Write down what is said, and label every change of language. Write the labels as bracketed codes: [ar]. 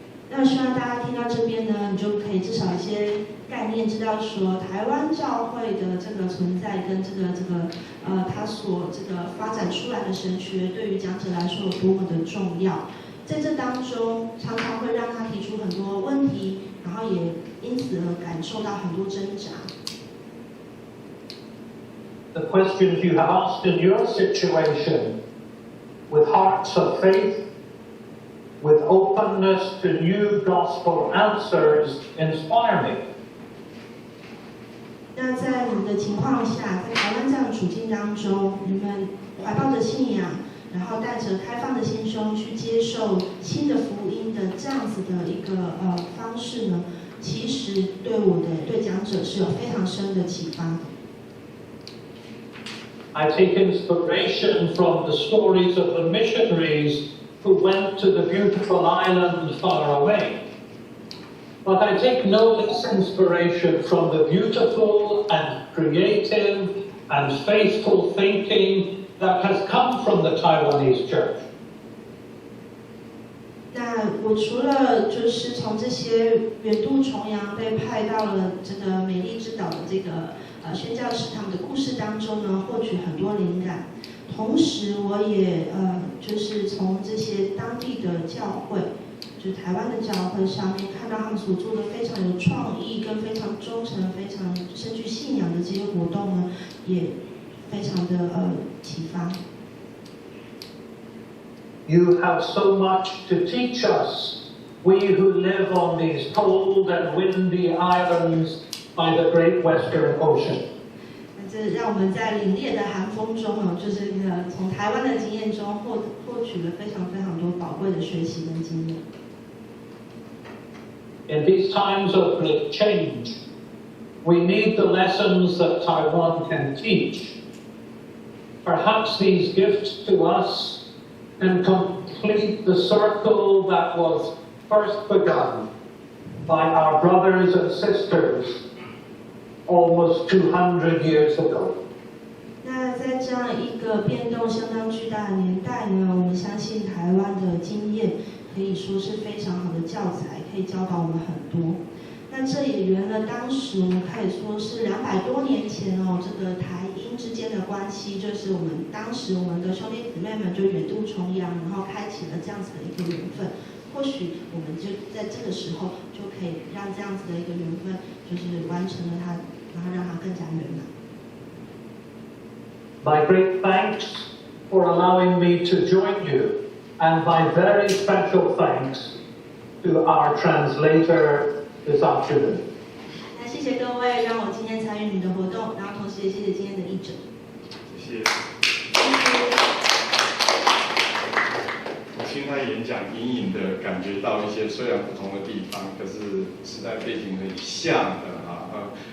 [zh] 那希望大家听到这边呢，你就可以至少一些概念，知道说台湾教会的这个存在跟它所发展出来的神学，对于讲者来说有多么的重要。在这当中，常常会让他提出很多问题，然后也因此而感受到很多挣扎。 [en] The questions you have asked in your situation, with hearts of faith, with openness to new gospel answers, inspire me. [zh] 那在你们的情况下，在台湾这样的处境当中，你们怀抱着信仰，然后带着开放的心胸去接受新的福音的这样子的一个方式呢，其实对讲者是有非常深的启发的。 [en] I take inspiration from the stories of the missionaries who went to the beautiful island far away. But I take no less inspiration from the beautiful and creative and faithful thinking that has come from the Taiwanese church. [zh] 那我除了就是从这些远渡重洋被派到了这个美丽之岛的这个宣教士他们的故事当中呢，获取很多灵感。同时，我也就是从这些当地的教会，就是台湾的教会上面，看到他们所做的非常有创意、跟非常忠诚、非常深具信仰的这些活动呢，也非常的启发。 [en] You have so much to teach us, we who live on these cold and windy islands by the great Western Ocean. [zh] 这让我们在凛冽的寒风中就是从台湾的经验中获取了非常非常多宝贵的学习跟经验。 [en] In these times of great change, we need the lessons that Taiwan can teach. Perhaps these gifts to us can complete the circle that was first begun by our brothers and sisters almost 200 years ago. [zh] 那在这样一个变动相当巨大的年代呢，我们相信台湾的经验可以说是非常好的教材，可以教导我们很多。那这也圆了当时我们可以说是200多年前这个台英之间的关系，就是当时我们的兄弟姊妹们就远渡重洋，然后开启了这样子的一个缘分。或许我们就在这个时候就可以让这样子的一个缘分，就是完成了它，然后让它更加圆满。 [en] My great thanks for allowing me to join you, and my very special thanks to our translator this afternoon. [zh] 那谢谢各位让我今天参与你的活动，然后同时也谢谢今天的译者。谢谢。我现在演讲，隐隐的感觉到一些虽然不同的地方，可是时代背景很像的啊。